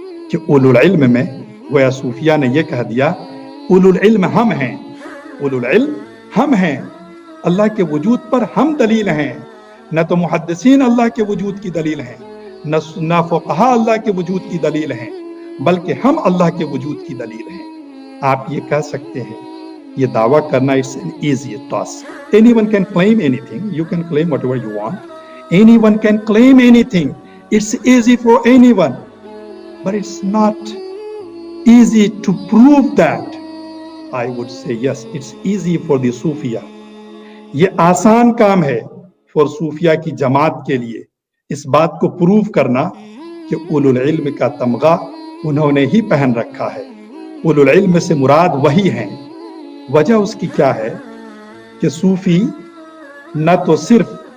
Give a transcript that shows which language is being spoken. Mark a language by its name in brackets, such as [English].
[Urdu] کہ اولو العلم میں گویا صوفیہ نے یہ کہہ دیا اولو العلم ہم ہیں، اولو العلم ہم ہیں، اللہ کے وجود پر ہم دلیل ہیں۔ نہ تو محدثین اللہ کے وجود کی دلیل ہیں، نہ فقہا اللہ کے وجود کی دلیل ہیں، بلکہ ہم اللہ کے وجود کی دلیل ہیں۔ آپ یہ کہہ سکتے ہیں، یہ دعویٰ کرنا [English] it's an easy task. Anyone can claim anything. You can claim whatever you want. Anyone can claim anything. It's easy for anyone. But it's not easy to prove that. I would say yes, it's easy for the Sufiya. [Urdu] یہ آسان کام ہے for صوفیہ کی جماعت کے لیے اس بات کو proof کرنا کہ اولو العلم کا تمغہ انہوں نے ہی پہن رکھا ہے۔ اولو العلم سے مراد وہی ہیں۔ وجہ اس کی کیا ہے کہ صوفی نہ تو صرف